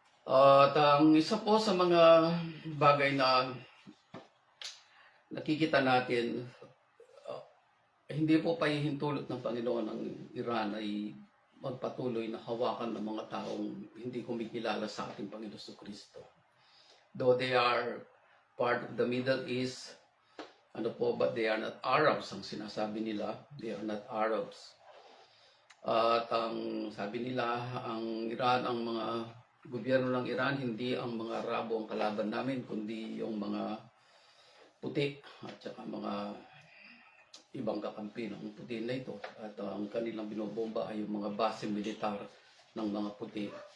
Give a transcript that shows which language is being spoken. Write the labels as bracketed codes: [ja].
[tl] At ang isa po sa mga bagay na nakikita natin, hindi po pahihintulot ng Panginoon ang Iran ay magpatuloy na hawakan ng mga taong hindi kumikilala sa ating Panginoon Kristo. [en] Though they are part of the Middle East, but they are not Arabs, [tl] ang sinasabi nila. [en] They are not Arabs. [tl] At ang sabi nila, ang Iran, ang mga gobyerno ng Iran, hindi ang mga Arabo ang kalaban namin, kundi yung mga puti at saka mga ibang kakampi ng puti na ito. At ang kanilang binobomba ay yung mga base militar ng mga puti.